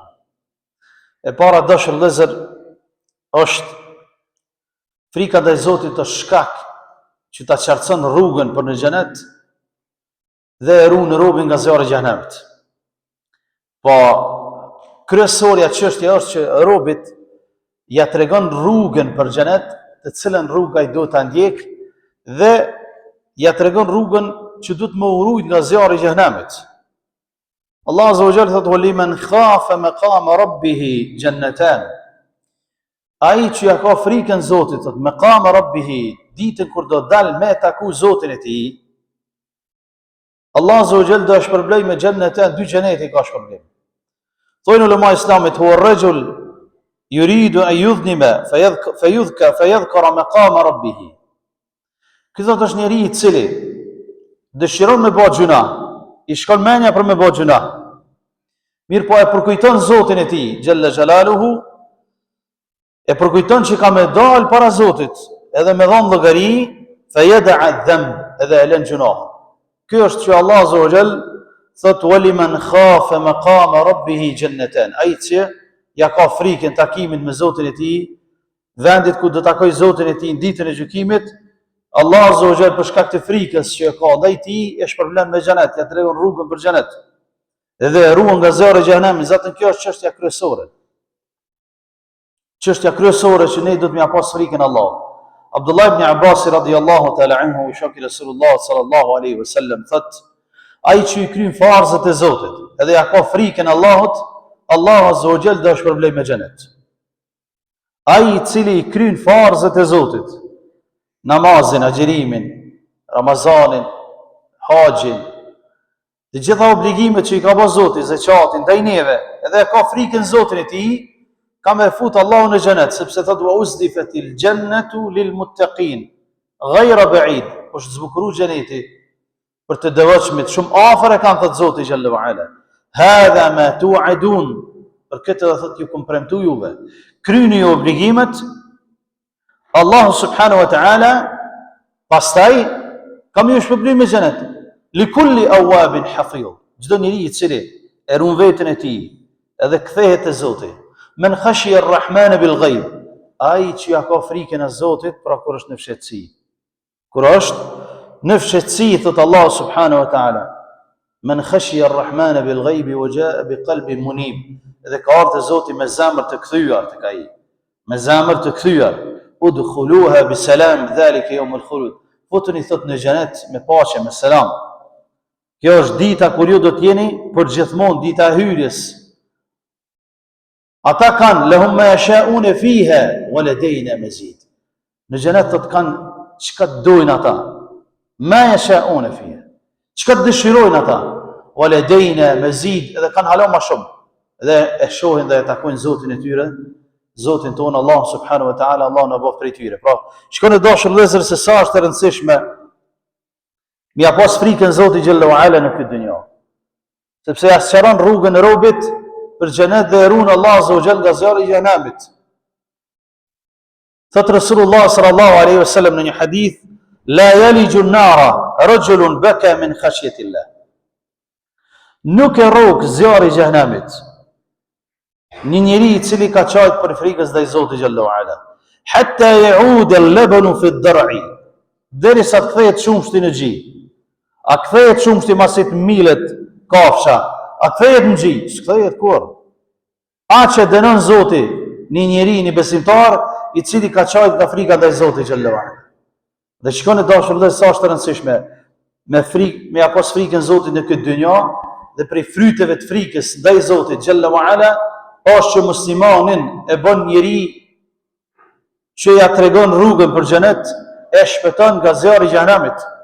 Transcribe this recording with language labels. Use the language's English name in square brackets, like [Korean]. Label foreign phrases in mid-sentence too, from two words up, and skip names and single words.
[Albanian] E para dashur vëllezër, është frika ndaj Zotit është shkak që ta qartëson rrugën për në xhenet dhe e ruan robën nga zjarri i xhenemit. Po kryesorja çështja është që robit ja tregon rrugën për xhenet, të cilën rrugë ai duhet ta ndjek, dhe ja tregon rrugën që duhet më urujt nga zjarri i xhenemit. [Arabic] الله عز وجل thotë: "لمن خاف مقام ربه جنتان." [Albanian] Ai që ja ka frikën Zotit, thotë [Arabic] مقام ربه, [Albanian] ditën kur do dal me taku Zotin e tij, [Arabic] الله عز وجل [Albanian] do shpërblej me xhennetan, 2 xhenete ka shpërblej. Thonë ulema islamit: [Arabic] "هو الرجل يريد أن يذنب فيذكر مقام ربه." [Albanian] Ky thotë është njeriu i cili dëshiron me bëj gjuna, i shkon mendja për me bëj gjuna, mirë po e përkujton Zotin e tij [Arabic] جل جلاله, [Albanian] e përkujton që ka me dal para Zotit edhe me dhon llogari, [Arabic] فيدع ذنب, [Albanian] edhe e lën gjunahun. Ky është që [Arabic] الله عز وجل [Albanian] thot: [Arabic] "ولمن خاف مقام ربه جنتان." [Albanian] Ai që ja ka frikën takimin me Zotin e tij, vendit ku do takoj Zotin e tij në ditën e gjykimit, [Arabic] الله عز وجل [Albanian] për shkak të frikës që ka ndaj tij e shpërblen me xhenet, ja tregon rrugën për xhenet. Edhe e ruan nga zjarri i xhenemit. Zatën kjo është çështja kryesore. Çështja kryesore që ne duhet me pas frikën Allahut. [Arabic] Abdullah ibn Abbas رضي الله تعالى عنه, [Albanian] shoku i [Arabic] رسول الله صلى الله عليه وسلم, [Albanian] thot: ai që i kryen farzët e Zotit edhe ja ka frikën Allahut, [Arabic] الله عز وجل [Albanian] do shpërblej me xhenet. Ai i cili i kryen farzët e Zotit, namazin, agjerimin, Ramazanin, haxhin, të gjitha obligimet që i ka bërë Zoti, zakatin, ndaj neve, edhe ka frikën Zotin e tij, ka me fut Allahu në xhenet, sepse thotë: [Arabic] "وأزلفت الجنة للمتقين غير بعيد." [Albanian] Është zbukuru xheneti për të devotshmit, shumë afër e kanë, thotë Zoti [Arabic] جل وعلا. "هذا ما توعدون." [Albanian] Për këtë do thotë ju kum premtu juve, kryeni obligimet, [Arabic] الله سبحانه وتعالى [Albanian] pastaj kam ju shpërblim me xhenet. [Arabic] لكل أواب حفيظ. [Albanian] Çdo njeri i cili e ruan veten e tij edhe kthehet te Zoti, [Arabic] من خشي الرحمن بالغيب, [Albanian] ai që ja ka frikën e Zotit pra kur është në fshehtësi. Kur është në fshehtësi, thot [Arabic] الله سبحانه وتعالى: "من خشي الرحمن بالغيب وجاء بقلب منيب." [Albanian] Dhe ka ardhur Zoti me zemër të kthyer tek ai, me zemër të kthyer. [Arabic] "ادخلوها بسلام ذلك يوم الخلود." [Albanian] Futuni thot në xhenet me paqe, me selam. Kjo është dita kur ju do të jeni për gjithmonë, dita e hyrjes. Ata kanë [Arabic] لهم ما يشاءون فيها ولدينا مزيد. [Albanian] Në xhenet do të kanë çka dojnë ata. [Arabic] ما يشاءون فيها. [Albanian] Çka dëshirojnë ata. [Arabic] ولدينا مزيد, [Albanian] edhe kanë hala më shumë. Dhe e shohin dhe e takojnë Zotin e tyre, Zotin tonë [Arabic] الله سبحانه وتعالى, [Albanian] Allah në bëf prej tyre. Pra, shkon e dashur vëllezër se sa është e rëndësishme me ja pas frikën Zotit [Arabic] جل وعلا [Albanian] në këtë dynjë. Sepse ja sqaron rrugën e robit për xhenet dhe e ruan [Arabic] الله عز وجل [Albanian] nga zjarri i xhenemit. Thot [Arabic] رسول الله صلى الله عليه وسلم [Albanian] në një hadith: [Arabic] "لا يلج النار رجل بكى من خشية الله." [Albanian] Nuk e rrok zjarri i xhenemit një njeri i cili ka qajt për frikës ndaj Zotit [Arabic] جل وعلا, حتى يعود اللبن في الضرع, [Albanian] derisa të kthehet shumshti në xhi. A kthehet shumshti masit milet kafsha? A kthehet në xhi? S'kthehet kur. A që dënon Zoti një njeri, një besimtar, i cili ka qajt nga frika ndaj Zotit [Arabic] جل وعلا. [Albanian] Dhe shikoni dashur dhe sa është e rëndësishme me ja pas frikën Zotit në këtë dynja, dhe prej fryteve të frikës ndaj Zotit [Arabic] جل وعلا [Albanian] është që muslimanin e bën njeri që ja tregon rrugën për xhenet, e shpëton nga zjarri i xhenemit.